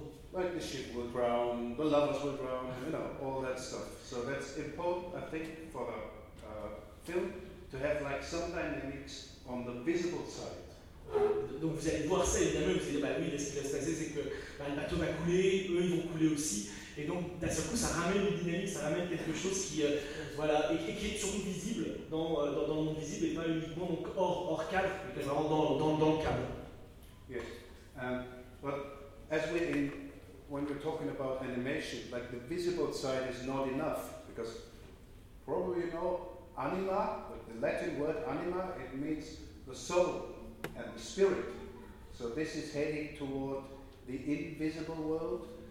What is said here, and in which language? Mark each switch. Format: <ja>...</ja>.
<en>Like the ship will drown, the lovers will drown, you know, all that stuff. So that's important, I think, for a film to have like some dynamics on the visible side.</en> <fr>Donc vous allez voir ça évidemment, vous allez dire bah oui, ce qui va se passer c'est que bah, le bateau va couler, eux ils vont couler aussi, et donc d'un seul coup ça ramène une dynamique, ça ramène quelque chose qui voilà, et qui est surtout visible dans le monde visible et pas uniquement donc hors cadre, mais qui est vraiment dans le cadre.</fr> <en>Yes, but as when we're talking about animation, like the visible side is not enough, because probably you know anima, but the Latin word anima, it means the soul and the spirit. So this is heading toward the invisible world.</en>